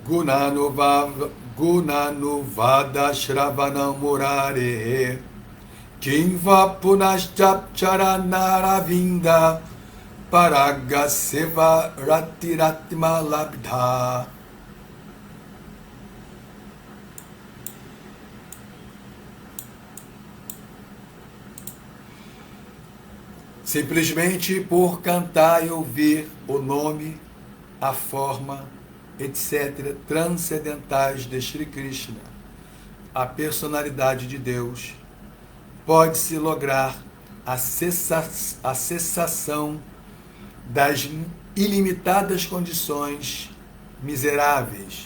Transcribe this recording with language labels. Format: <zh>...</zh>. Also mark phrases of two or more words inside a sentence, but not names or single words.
<sa>Gunanuvada Shravanam Murare Kinva Punashchapcharanaravinda Paragaseva Ratiratma Labdha.</sa> <pt>Simplesmente por cantar e ouvir o nome, a forma, etc., transcendentais de Shri Krishna, a personalidade de Deus, pode-se lograr a cessação das ilimitadas condições miseráveis.</pt>